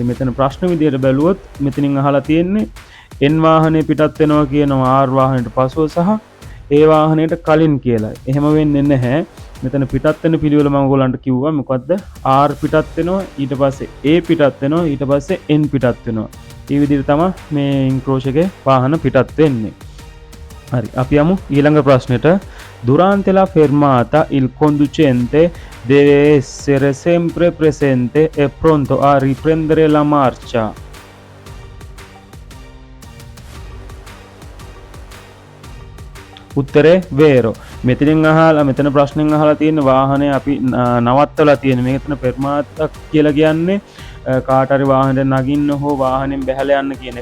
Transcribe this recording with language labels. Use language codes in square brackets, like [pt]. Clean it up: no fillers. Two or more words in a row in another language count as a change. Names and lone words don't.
[si] මෙතන ප්‍රශ්න විදියට බැලුවොත් මෙතනින් අහලා තියෙන්නේ N වාහනේ පිටත් වෙනවා කියනවා R වාහනයට පසුව සහ A වාහනයට කලින් කියලා. එහෙම වෙන්නේ නැහැ. මෙතන පිටත් වෙන පිළිවෙල මම ඔයගොල්ලන්ට කිව්වා. මොකද්ද? R පිටත් වෙනවා, ඊට පස්සේ A පිටත් වෙනවා, ඊට පස්සේ N පිටත් වෙනවා. මේ විදිහට තමයි මේ ඉන්ක්‍රෝෂ් එකේ වාහන පිටත් වෙන්නේ. හරි. අපි යමු ඊළඟ ප්‍රශ්නෙට. [it] Durante la fermata il conducente deve essere sempre presente e pronto a riprendere la marcia. [si] උත්තරේ වේරෝ. මෙතන ප්‍රශ්නෙන් අහලා තියෙන වාහනේ අපි නවත්තලා තියෙන. මෙතන පෙර්මාතක් කියලා කියන්නේ කාට හරි වාහනේට නගින්න හෝ වාහනෙන් බැහැලා යන්න කියන එක.